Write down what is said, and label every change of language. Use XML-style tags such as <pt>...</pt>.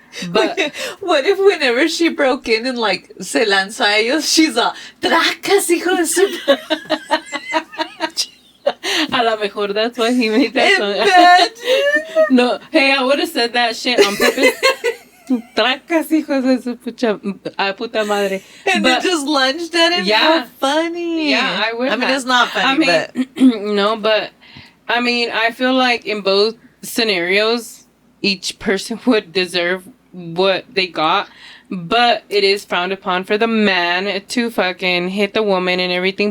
<en>But what if whenever she broke in and, like,</en> <es>se lanzó a ellos,</es> <en>she's all, tracas,</en> <es>hijo de su... a lo mejor</es> <en>that's why he made that song. No, hey, I would have said that shit on purpose.</en> <es>Tracas, hijos de su puta madre.</es> <en>And then just lunged at him? Yeah. How funny. Yeah, I would. I mean, it's not funny, but... No, but, I mean, I feel like in both scenarios, each person would deserve what they got. But it is frowned upon for the man to fucking hit the woman and everything.</en>